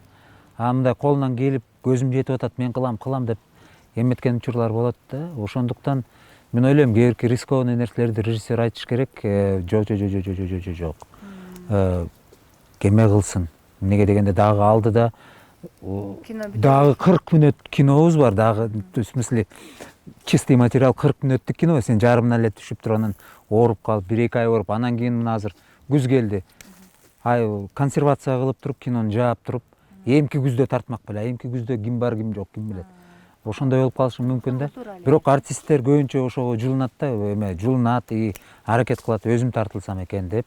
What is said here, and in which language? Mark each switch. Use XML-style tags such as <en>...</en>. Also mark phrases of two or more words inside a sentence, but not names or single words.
<ky>Мындай колунан келип көзүм жетип атат, мен кылам деп эметкен учурлар болот да. Ошондуктан мен ойлойм, кээбирки рискованный нерселерди режиссер айтыш керек. Жок. Кеме кылсын. Эмнеге дегенде дагы алдыда дагы 40 мүнөт кинобуз бар, дагы,</ky> <ru>в смысле, чистый материал 40</ru> <ky>мүнөттүк кино. Сен жарымына эле түшүп туруп, анан ооруп калып, 1-2 ай ооруп, анан кийин мына азыр күз келди. Консервация кылып туруп, кинону жаап туруп, эмки күздө тартмак беле, эмки күздө ким бар, ким жок, ким билет. Ошондой болуп калышы мүмкүн да. Бирок артисттер көбүнчө ошого жылынат да, жылынат, аракет кылат, өзүм тартылсам экен деп.</ky>